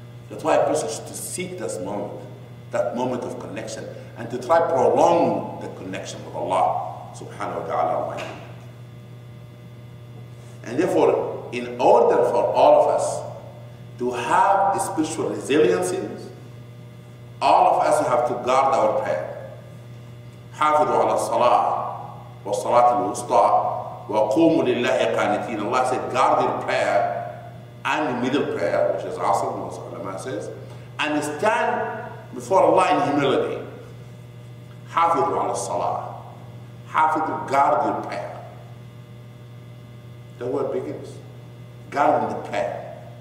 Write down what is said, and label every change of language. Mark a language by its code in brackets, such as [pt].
[en] That's why a person should seek this moment, that moment of connection, and to try to prolong the connection with Allah subhanahu wa ta'ala Almighty. And therefore, in order for all of us to have spiritual resiliency, all of us have to guard our prayer. [ar] حافظوا على الصلاة والصلاة الوسطى وقوموا لله قانتين. [en] Allah said, guard your prayer and the middle prayer, which is Asr, most ulama says, and stand before Allah in humility. [ar] حافظوا على الصلاة. [en] حافظوا, guard your prayer. The word begins. Guarding the prayer.